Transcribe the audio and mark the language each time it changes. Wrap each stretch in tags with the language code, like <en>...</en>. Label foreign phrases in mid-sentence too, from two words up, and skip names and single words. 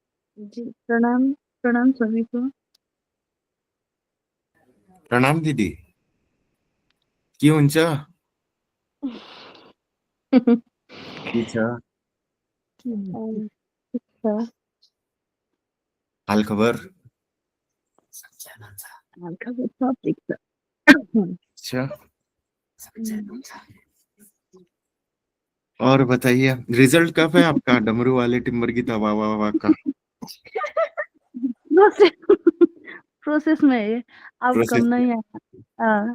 <hi>जी, प्रणाम, प्रणाम सभी को।</hi> <ne>प्रणाम दीदी। की हुन्छ? के छ ठिक छ, हाल खबर? हालखबर सब ठिक छ।</ne> <hi>अच्छा। हुँ, और बताइए, रिजल्ट कब है आपका डमरू वाले टिम्बर की दवा ववा का? प्रोसेस प्रोसेस में है, आउटकम प्रोसेस में? नहीं आया। हाँ,</hi>